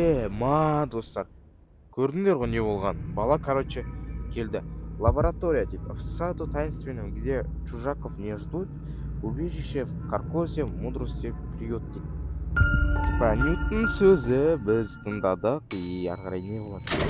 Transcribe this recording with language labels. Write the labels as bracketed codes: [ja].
[kk] ма достар, көрдіңдер ғой не болған? Бала [ru] короче [kk] келді. Лаборатория дейді. [ru] В саду таинственном, где чужаков не ждут, убежище в каркосе мудрости приют [kk] дейді. [ru] Типа [kk] Ньютон сөзі біз тыңдадық, и ары қарай не болады?